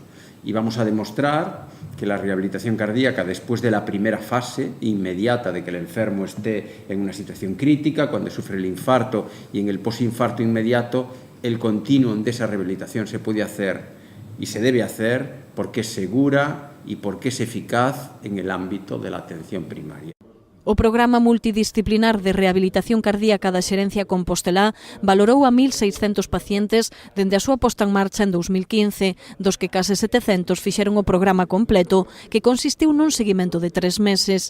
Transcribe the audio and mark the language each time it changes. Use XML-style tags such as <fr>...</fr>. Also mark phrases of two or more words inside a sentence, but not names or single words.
<es>Y vamos a demostrar que la rehabilitación cardíaca, después de la primera fase inmediata de que el enfermo esté en una situación crítica, cuando sufre el infarto y en el posinfarto inmediato, el continuum de esa rehabilitación se puede hacer y se debe hacer porque es segura y porque es eficaz en el ámbito de la atención primaria.</es> <gl>O programa multidisciplinar de rehabilitación cardíaca da Xerencia Compostelá valorou a 1.600 pacientes dende a súa posta en marcha en 2015, dos que case 700 fixeron o programa completo, que consistiu nun seguimento de 3 meses.</gl>